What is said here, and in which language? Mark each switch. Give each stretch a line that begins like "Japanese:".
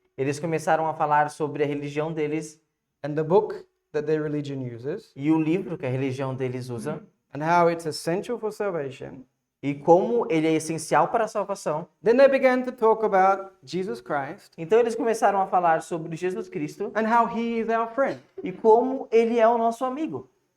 Portuguese: Eles começaram a falar sobre a religião deles
English: and the book that their religion uses
Portuguese: e o livro que a religião deles usa
English: and how it's essential for salvation.
Portuguese: e como ele é essencial para a salvação.
English: Then they began to talk about Jesus Christ
Portuguese: Então eles começaram a falar sobre Jesus Cristo
English: and how he is our friend.
Portuguese: e como ele é o nosso amigo.